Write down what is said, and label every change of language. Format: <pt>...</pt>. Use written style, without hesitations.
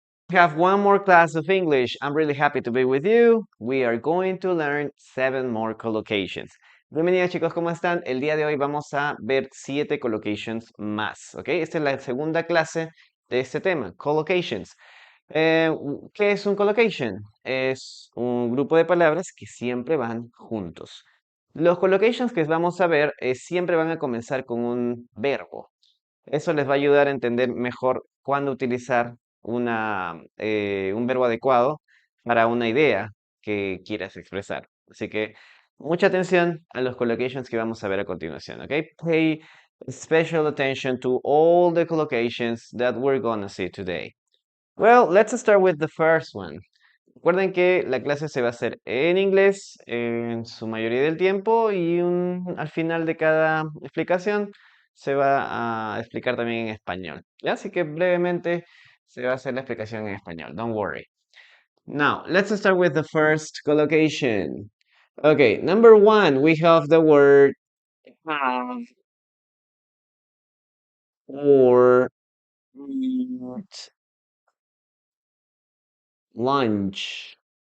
<en>We have one more class of English. I'm really happy to be with you. We are going to learn 7 more collocations.</en> <es>Bienvenidos chicos, ¿cómo están? El día de hoy vamos a ver 7 collocations más, ¿ok? Esta es la segunda clase de este tema, collocations. ¿Qué es un collocation? Es un grupo de palabras que siempre van juntos. Los collocations que vamos a ver siempre van a comenzar con un verbo. Eso les va a ayudar a entender mejor cuándo utilizar un verbo adecuado para una idea que quieras expresar. Así que mucha atención a los collocations que vamos a ver a continuación, ¿ok?</es> <en>Pay special attention to all the collocations that we're gonna see today. Well, let's start with the first one.</en> <es>Recuerden que la clase se va a hacer en inglés en su mayoría del tiempo y al final de cada explicación se va a explicar también en español. ¿Ya? Así que brevemente se va a hacer la explicación en español.</es> <en>Don't worry. Now, let's start with the first collocation. Okay, number 1, we have the word have or eat lunch.</en>